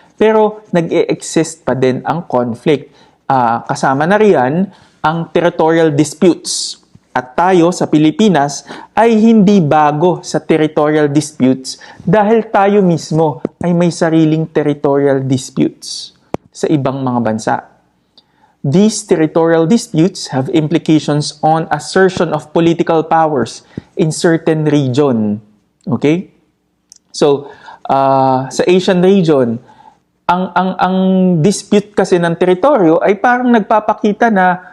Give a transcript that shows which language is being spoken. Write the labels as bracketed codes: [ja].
[tl] Pero nag-e-exist pa din ang conflict. Kasama na riyan ang territorial disputes. At tayo sa Pilipinas ay hindi bago sa territorial disputes dahil tayo mismo ay may sariling territorial disputes sa ibang mga bansa. [en] These territorial disputes have implications on assertion of political powers in certain region. Okay? [tl] So, sa Asian region, ang dispute kasi ng teritoryo ay parang nagpapakita na